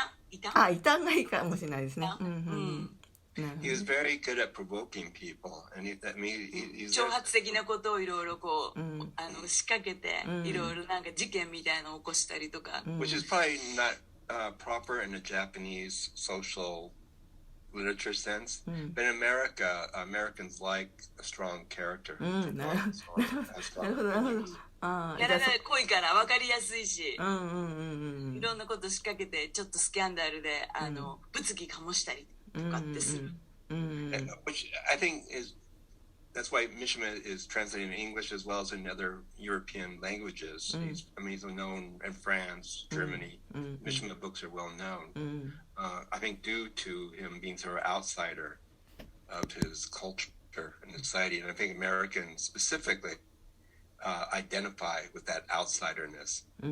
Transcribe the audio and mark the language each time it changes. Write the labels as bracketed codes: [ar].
[ja] 異端がいいかもしれないですね。 [en] He was very good at provoking people, and he's [ja] 挑発的なことをいろいろこう仕掛けていろいろなんか事件みたいなのを起こしたりとか。 [en] which is probably not proper in a Japanese social literature sense, but in America, Americans like a strong character. [ja] なるほどなるほど。キャラが濃いから分かりやすいし、いろんなこと仕掛けてちょっとスキャンダルで物議醸したりとかってする。 [en] Which I think that's why Mishima is translated in English as well as in other European languages. He's known in France, Germany. Mishima books are well known. I think due to him being sort of outsider of his culture and society, and I think Americans specifically identify with that outsiderness.